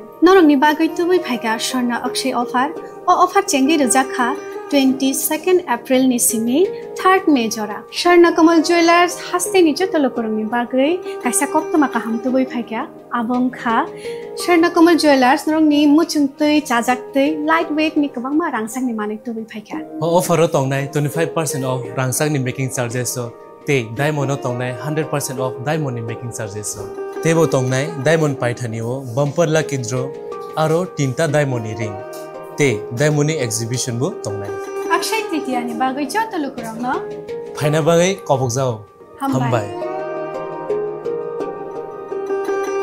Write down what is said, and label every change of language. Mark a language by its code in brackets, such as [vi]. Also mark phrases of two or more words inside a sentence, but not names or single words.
[trp] Norong ni bagay tubui paiga shorna akshay offer, o offer chengi rujakha, 22nd April ni simi 3rd May jora. Sharna Kamal Jewelers haste ni joto lukurang ni bagay, kaisa kopto makaham tubui paiga, abong kha, Sharna Kamal Jewelers norong ni muchung tui, chajak tui, lightweight ni kabang ma rangsang ni manik tubui paiga. Offer tong nai 25% off rangsang ni [en] making charges [trp] so te diamond tong nai 100% off diamond ni [en] making charges [trp] so te bo tong nai diamond paithani o [en] bumper lucky draw [trp] aro tinta diamond ni ring te diamond ni exhibition bo tong nai Akshay Tritiya ni bagay joto lukurang no phaina bagai kobok jao hambai